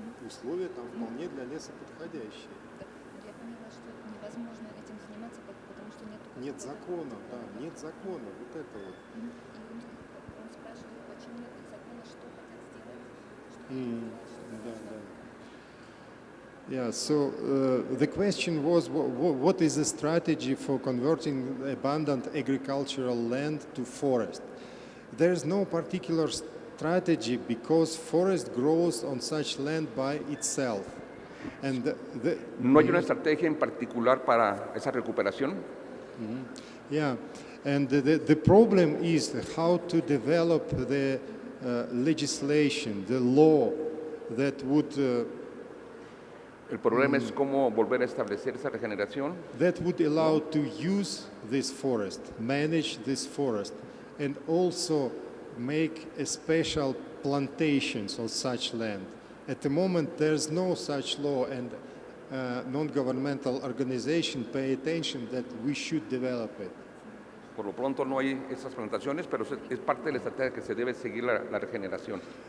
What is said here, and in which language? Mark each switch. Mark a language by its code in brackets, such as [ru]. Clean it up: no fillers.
[ru] Условия там вполне для леса подходящие. Я поняла, что невозможно этим заниматься, потому что нет закона, да, нет закона. Вот это вот. И он спрашивает, почему нет закона, что хотят сделать. [en] Yeah, so the question was, what is the strategy for converting abundant agricultural land to forest? There is no particular strategy because forest grows on such land by itself. And [es] ¿No hay una estrategia en particular para esa recuperación? [en] Yeah, and the problem is how to develop the legislation, the law that would [es] El problema es cómo volver a establecer esa regeneración. [en] That would allow to use this forest, manage this forest, and also make a special plantations on such land. At the moment, there's no such law, and non-governmental organizations pay attention that we should develop it. [es] Por lo pronto no hay esas plantaciones, pero es parte de la estrategia que se debe seguir la regeneración.